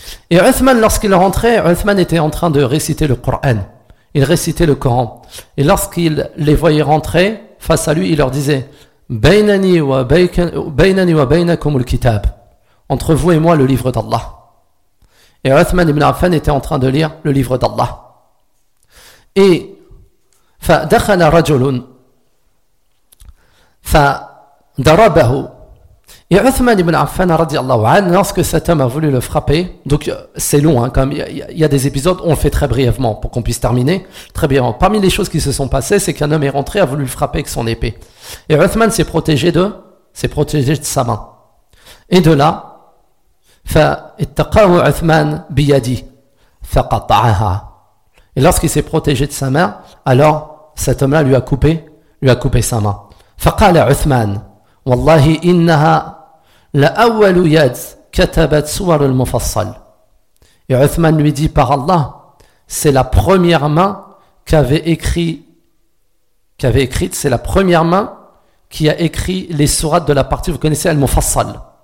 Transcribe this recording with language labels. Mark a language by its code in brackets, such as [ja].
[fr] Et Uthman, lorsqu'il rentrait, Uthman était en train de réciter le Coran. Il récitait le Coran. Et lorsqu'il les voyait rentrer face à lui, il leur disait [ar] بَيْنَنِي وَبَيْنَكُمُ الْكِتَابِ. [fr] Entre vous et moi, le livre d'Allah. Et Uthman ibn Affan était en train de lire le livre d'Allah. [ar] Et فَدَخَلَ رَجُلٌ فَدَرَبَهُ. [fr] Et Uthman ibn Affan, radiallahu anhu, lorsque cet homme a voulu le frapper, donc c'est long, hein, comme il y a des épisodes, on le fait très brièvement pour qu'on puisse terminer. Très bien. Parmi les choses qui se sont passées, c'est qu'un homme est rentré, a voulu le frapper avec son épée. Et Uthman s'est protégé de sa main. Et de là, [ar] فَاتَّقَاهُ عُثْمَانَ بِيَدِي فَقَطَعَهَا. [fr] Et lorsqu'il s'est protégé de sa main, alors cet homme-là lui a coupé sa main. [ar] فَقَالَ عُثْمَانَ وَاللَّهِ إِنَّهَا لَأَوَّلُ يَدْ كَتَبَتْ سُوَرُ الْمُفَصَّلِ. [fr] Et Uthman lui dit, par Allah, c'est la première main qu'avait écrite, c'est la première main qui a écrit les sourates de la partie, vous connaissez, Al-Mufassal.